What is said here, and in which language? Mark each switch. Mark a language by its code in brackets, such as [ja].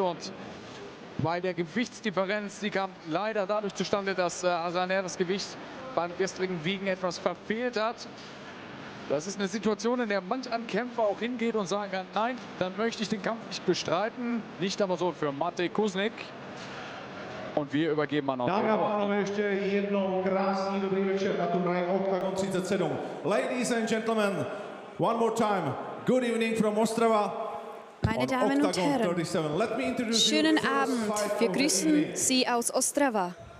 [de] Und bei der Gewichtsdifferenz, die kam leider dadurch zustande, dass Aslaner das Gewicht beim gestrigen Wiegen etwas verfehlt hat. Das ist eine Situation, in der manch ein Kämpfer auch hingeht und sagen kann, nein, dann möchte ich den Kampf nicht bestreiten. Nicht aber so für Matej Knik. Und wir übergeben an [cs] Dámy a pánové, ještě jednou krásný dobrý večer na turnaji Oktagon 37. [en] Ladies and gentlemen, one more time. Good evening from Ostrava. [de] Meine Damen und Herren, schönen Abend. Wir grüßen Sie aus Ostrava.